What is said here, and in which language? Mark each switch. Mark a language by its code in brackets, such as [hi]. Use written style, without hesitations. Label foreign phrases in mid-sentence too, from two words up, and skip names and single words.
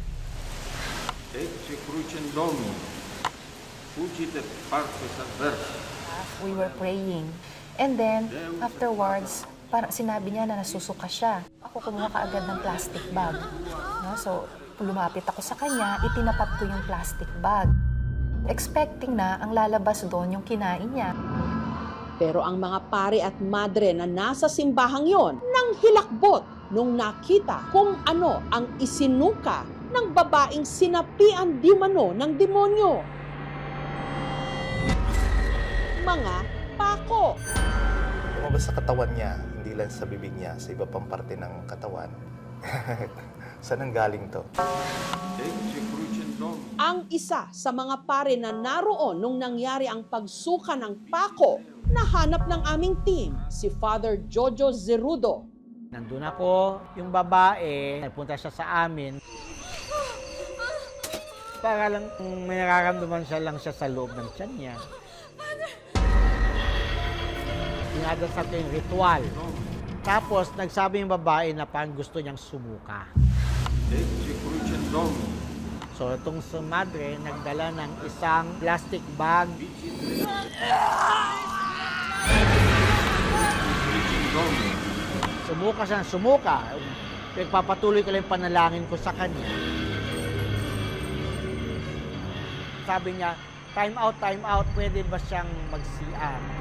[la] Ecce crucem Domini, fugit et partes adversa. [en] We were praying. And then, afterwards, [tl] parang sinabi niya na nasusuka siya. Ako kumuha kaagad ng [en] plastic bag. [tl] No? So, lumapit ako sa kanya, itinapat ko yung [en] plastic bag. [tl] Expecting na ang lalabas doon yung kinain niya. Pero ang mga pare at madre na nasa simbahang yon nang hilakbot nung nakita kung ano ang isinuka ng babaeng sinapian di umano ng demonyo. Mga pako. Lumabas sa katawan niya, hindi lang sa bibig niya, sa iba pang parte ng katawan. Saan ang galing to? [la] Ecce crucem Domini. [tl] Ang isa sa mga pare na naroon nung nangyari ang pagsuka ng pako, nahanap ng aming team, si Father Jojo Zerudo. Nandun ako, yung babae, nagpunta siya sa amin. Para lang may nararamdaman siya lang siya sa loob ng tiyan niya. Inadasal ko yung ritual. Tapos, nagsabi yung babae na parang gusto niyang sumuka. [la] Ecce crucem Domini. [tl] So, itong sa madre, nagdala ng isang [en] plastic bag. [tl] Sumuka siya, sumuka. Pagpapatuloy ko lang yung panalangin ko sa kanya. Sabi niya, [en] time out, [tl] pwede ba siyang mag-CR?